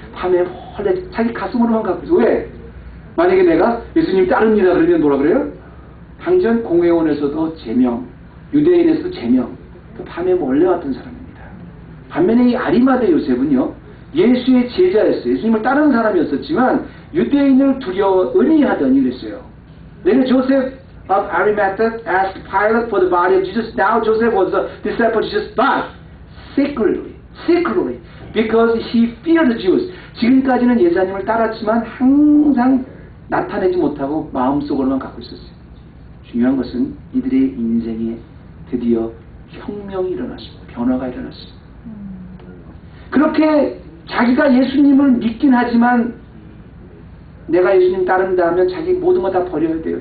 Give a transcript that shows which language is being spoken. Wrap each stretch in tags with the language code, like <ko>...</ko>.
<ko>밤에 몰래 자기 가슴으로만 갖고 있어. 왜? 만약에 내가 예수님 따릅니다 그러면 뭐라 그래요? 당전 공회원에서도 제명, 유대인에서도 제명, 그 밤에 몰래 왔던 사람입니다. 반면에 이 아리마대 요셉은요, 예수의 제자였어요. 예수님을 따르는 사람이었었지만 유대인을 두려워 은희하더니 그랬어요.</ko> <en>Then Joseph of Arimathea asked Pilate for the body of Jesus. Now Joseph was a disciple of Jesus, but secretly, because he feared the Jews.</en> <ko>지금까지는 예수님을 따랐지만 항상 나타내지 못하고 마음속으로만 갖고 있었어요. 중요한 것은 이들의 인생에 드디어 혁명이 일어났습니다. 변화가 일어났습니다. 그렇게 자기가 예수님을 믿긴 하지만 내가 예수님 따른다 하면 자기 모든 거 다 버려야 돼요.</ko>